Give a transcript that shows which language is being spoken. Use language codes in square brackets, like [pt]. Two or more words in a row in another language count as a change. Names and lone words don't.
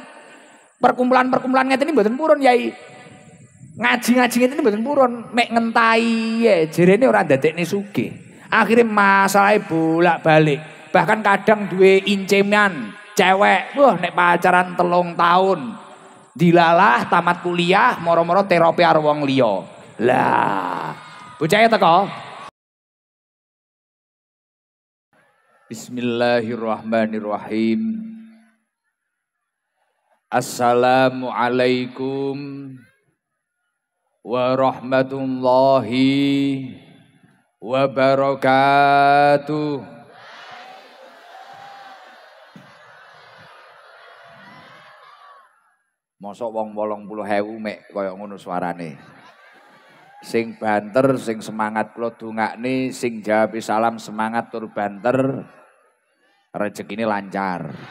[jv] Perkumpulan ngeten iki mboten purun Yai. Ngaji ngeten mboten purun, mek ngentahi ya jerene ora ndadekne sugih. Akhire masalahe bolak-balik. Bahkan kadang duwe inceman cewek, wah nek pacaran 3 tahun dilalah tamat kuliah moro-moro terapi karo wong liya. Lah, bocah teko. [ar] Bismillahirrahmanirrahim. السلام عليكم ورحمة الله وبركاته. [jv] Mosok wong 80.000 mek kaya ngono suarane. Sing banter, sing semangat kula dongakne, sing jawab salam semangat tur banter, rezekine lancar.